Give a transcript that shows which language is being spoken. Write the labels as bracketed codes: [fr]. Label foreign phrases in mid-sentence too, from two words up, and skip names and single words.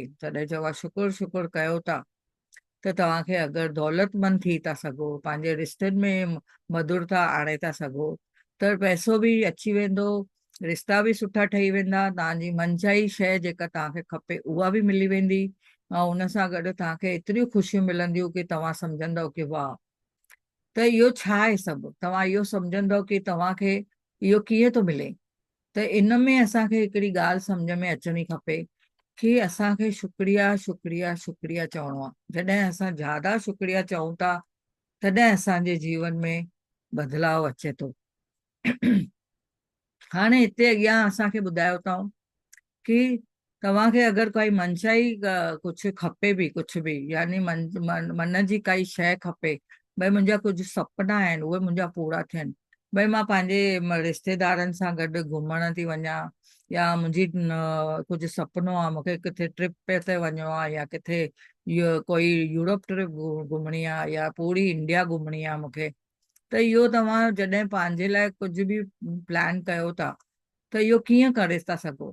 [sd] तॾहिं चवां शुकुर कयो था त तव्हांखे अगरि दौलतमंद थी था सघो, पंहिंजे रिश्तनि में मधुरता आणे था सघो, त पैसो बि अची वेंदो, रिश्ता बि सुठा ठही वेंदा, तव्हांजी मनचाही शइ जेका तव्हांखे खपे उहा बि मिली वेंदी, ऐं हुन सां गॾु तव्हांखे एतिरियूं ख़ुशियूं मिलंदियूं कि तव्हां सम्झंदव कि वाह, त इहो छा आहे सभु, तव्हां इहो सम्झंदव कि तव्हांखे इहो कीअं थो मिले। त इन में असांखे हिकिड़ी ॻाल्हि सम्झ में अचणी खपे कि असांखे शुक्रिया शुक्रिया शुक्रिया चवणो आहे। जॾहिं असां ज्यादा शुक्रिया चऊं था तॾहिं असांजे जीवन में बदलाव अचे थो। हाणे हिते अॻियां असांखे ॿुधायो अथऊं कि तव्हांखे अगरि काई मनशाई कुझु खपे बि, कुझु बि यानी मन जी काई शइ खपे, भई मुंहिंजा कुझु सुपना आहिनि उहे मुंहिंजा पूरा थियनि, भई मां पंहिंजे रिश्तेदारनि सां गॾु घुमण थी वञा, या मुंहिंजी कुझु सुपिनो आहे मूंखे किथे ट्रिप ते वञिणो आहे, या किथे इहो कोई यूरोप ट्रिप घुमणी आहे, या पूरी इंडिया घुमणी आहे मूंखे, त इहो तव्हां जॾहिं पंहिंजे लाइ कुझु बि प्लान कयो था त इहो कीअं करे था सघो।